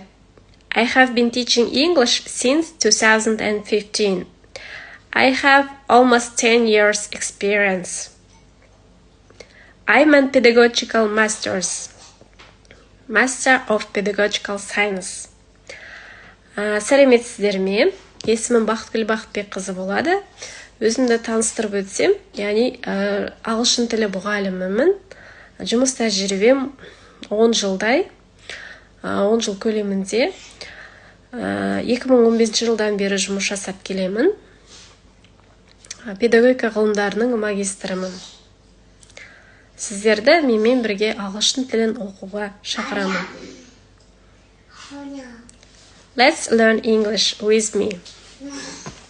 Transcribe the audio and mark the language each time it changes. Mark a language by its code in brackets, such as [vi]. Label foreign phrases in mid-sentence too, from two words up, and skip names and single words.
[en] I have been teaching English since 2015. I have almost 10 years experience. I'm a pedagogical master of pedagogical science. [kk] Сәлеметсіздер ме? Есімім Бақытгүл Бақытбекқызы болады. Өзімді таныстырып өтсем, яғни ағылшын тілі мұғалімімін. Жұмыс тәжірибем 10 жылдай, 10 жыл көлемінде. 2015 жылдан бері жұмыс жасап келемін. Педагогика ғылымдарының магистрімін. Сіздерді менімен бірге ағылшын тілін оқуға шақырамын. [en] Let's learn English with me.